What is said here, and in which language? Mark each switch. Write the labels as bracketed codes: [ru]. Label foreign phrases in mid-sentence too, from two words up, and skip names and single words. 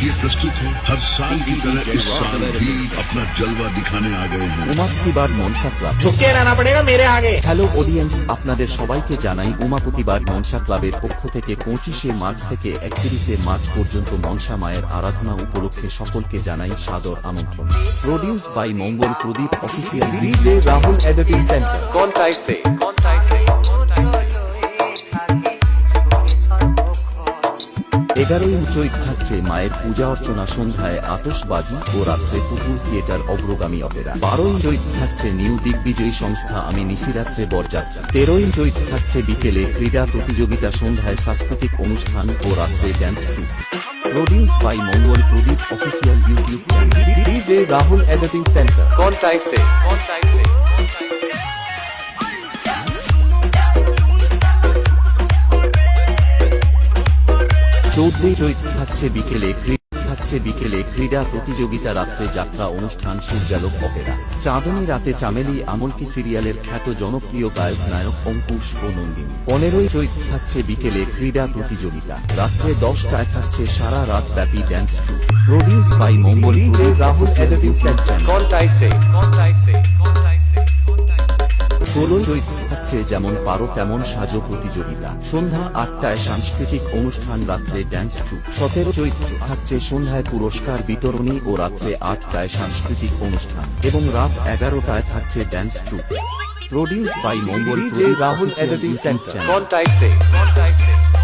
[hi] प्रस्तुत है। हर साल की तरह इस साल भी अपना जलवा दिखाने आ गए हैं। [bn] উমাপতিবার মনসা ক্লাব। [hi] झुके रहना पड़ेगा मेरे आगे। [en] Hello audience, [bn] আপনাদের সবাইকে জানাই উমাপতিবার মনসা ক্লাবের পক্ষ থেকে 25শে মার্চ থেকে 31শে মার্চ পর্যন্ত মনসা মায়ের আরাধনা উপলক্ষে সকলকে জানাই সাদর আমন্ত্রণ। [en] Produce by Mangal Pradip official [hi] डीजे राहुल एडिटिंग सेंटर। कौन से [bn] 11ই চৈত থাকছে মায়ের পূজা অর্চনা, সন্ধ্যায় আতশবাজি ও রাত্রে পুতুল থিয়েটার অগ্রগামী অপেরা। 12ই চৈত থাকছে নিউ দিগ্বিজয়ী সংস্থা আমি নিশিরাত্রে বরযাত্রা। 13ই চৈত থাকছে বিকেলে ক্রীড়া প্রতিযোগিতা, সন্ধ্যায় সাংস্কৃতিক অনুষ্ঠান ও রাত্রে [en] dance troupe. Produce by Mangal Pradip official YouTube channel. [hi] डीजे राहुल एडिटिंग सेंटर। कौन से [bn] 14ই চৈত থাকছে বিকেলে ক্রীড়া প্রতিযোগিতা, রাত্রে যাত্রা অনুষ্ঠান, সূর্যালোক অপেরা। চাঁদনী রাতে চামেলি আমলকি সিরিয়ালের খ্যাত জনপ্রিয় গায়ক নায়ক অঙ্কুশ ও নন্দিনী। 15ই চৈত থাকছে বিকেলে ক্রীড়া প্রতিযোগিতা, রাত্রে 10টায় থাকছে সারা রাত ব্যাপী [en] dance troupe. Produce by Mangal [hi] डीजे राहुल एडिटिंग सेंटर। कौन से [bn] 16ই চৈত থাকছে যেমন পারো তেমন সাজো প্রতিযোগিতা, সন্ধ্যা 8টায় সাংস্কৃতিক অনুষ্ঠান, রাত্রে [en] dance troupe. [bn] 17 চৈত থাকছে সন্ধ্যায় পুরস্কার বিতরণী ও রাত্রে 8টায় সাংস্কৃতিক অনুষ্ঠান এবং রাত 11টায় থাকছে [en] dance troupe. Produce by Mangal [hi] डीजे राहुल एडिटिंग सेंटर। कौन से